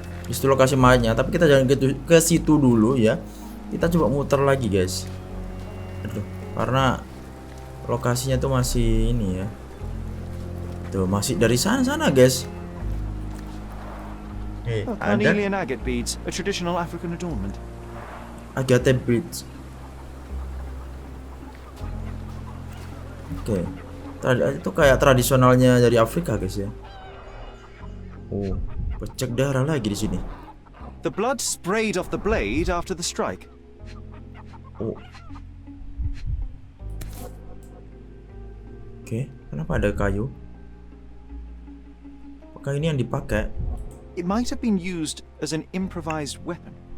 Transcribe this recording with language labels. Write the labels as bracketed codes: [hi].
[id] Itu lokasi mainnya, tapi kita jangan ke situ dulu ya. Kita coba muter lagi, guys. Aduh, karena lokasinya tuh masih ini ya. Tuh, masih dari sana, guys. Ada [en] Carnelian agate beads, a traditional African adornment. agate beads. [id] Oke. Itu kayak tradisionalnya dari Afrika, guys ya. Oh, pecek darah lagi di sini. [en] The blood sprayed off the blade after the strike. Oh. [id] Oke, kenapa ada kayu? Apakah ini yang dipakai? [en] It might have been used as an improvised weapon.